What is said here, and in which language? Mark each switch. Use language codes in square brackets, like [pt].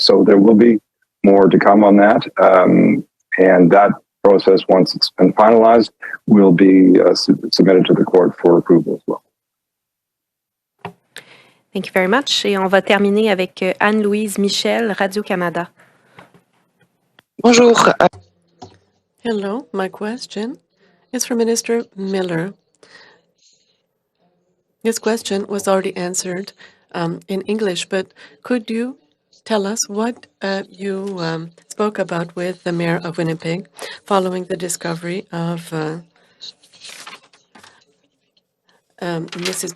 [en] So there will be more to come on that. And that process, once it's been finalized, will be submitted to the court for approval as well. Thank you very much. [fr] Et on va terminer avec Anne-Louise Michel, Radio-Canada. Bonjour. [en] Hello, my question is for Minister Miller. This question was already answered in English, but could you tell us what you spoke about with the Mayor of Winnipeg following the discovery of Mrs.